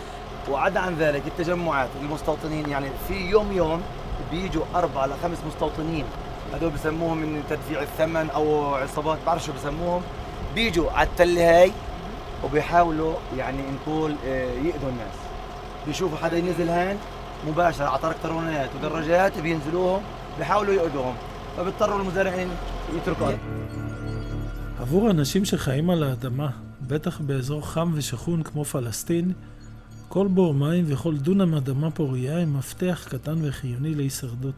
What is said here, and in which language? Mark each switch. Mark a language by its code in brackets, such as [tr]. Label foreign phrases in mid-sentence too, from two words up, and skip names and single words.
[ar] وعدا عن ذلك التجمعات المستوطنين يعني في يوم بيجوا 4 ل 5 مستوطنين، هذول بسموهم من تدفيع الثمن أو عصابات بعرف شو بسموهم، بيجوا على التلة هاي وبيحاولوا يعني نقول يأذوا الناس. بيشوفوا حدا ينزل هان مباشرة على تراكترونات ودراجات بينزلوهم بيحاولوا يأذوهم، فبيضطروا المزارعين يتركوا. [he] עבור אנשים שחיים על האדמה, בטח באזור חם ושכון כמו פלסטין, כל בור מים וכל דונם אדמה פוריה הם מפתח קטן וחיוני להישרדות.